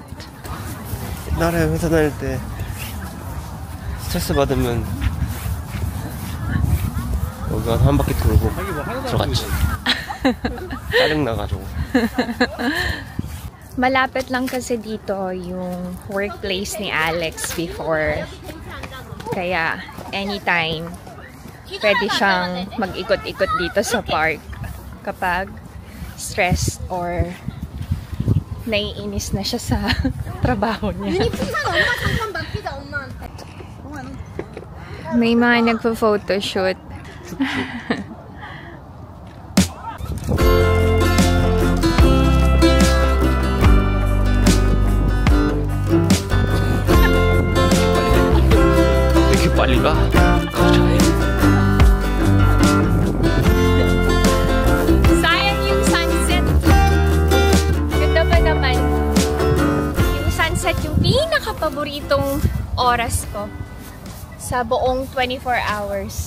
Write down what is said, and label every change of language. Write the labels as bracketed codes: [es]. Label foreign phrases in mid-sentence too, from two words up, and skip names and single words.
[ko] 나를 회사 다닐 때 스트레스 받으면 여기 가서 한 바퀴 돌고 들어갔지. 짜증나가지고. [tl] Malapit lang kasi dito yung workplace ni Alex before. Kaya anytime pwede siyang mag-ikot-ikot dito sa park kapag stressed or naiinis na siya sa trabaho niya. May mga nagpo-photoshoot. [ko] 이렇게 빨리 가? [tl] Sayang yung sunset. Ganda pa naman. Yung sunset yung pinaka-paboritong oras ko sa buong 24 hours.